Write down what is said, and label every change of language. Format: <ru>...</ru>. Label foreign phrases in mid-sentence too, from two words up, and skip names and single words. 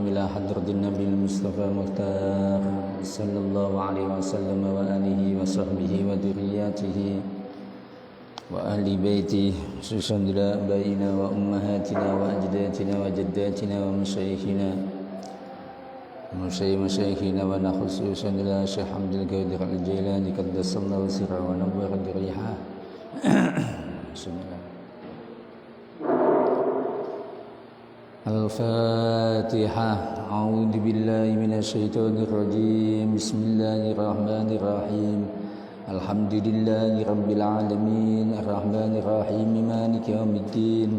<ar>إلى حضرة النبي مصطفى مختار صلى الله عليه وسلم وآله وصحبه وذريته وأهل بيته، خصوصا إلى آبائنا وأمهاتنا وأجدادنا وجداتنا ومشايخنا وخصوصا إلى شيخ حمد القادر الجيلاني قدس الله سره ونور ضريحه. بسم الله. الفاتحة. أعوذ بالله من الشيطان الرجيم. بسم الله الرحمن الرحيم. الحمد لله رب العالمين، الرحمن الرحيم، مالك يوم الدين.</ar>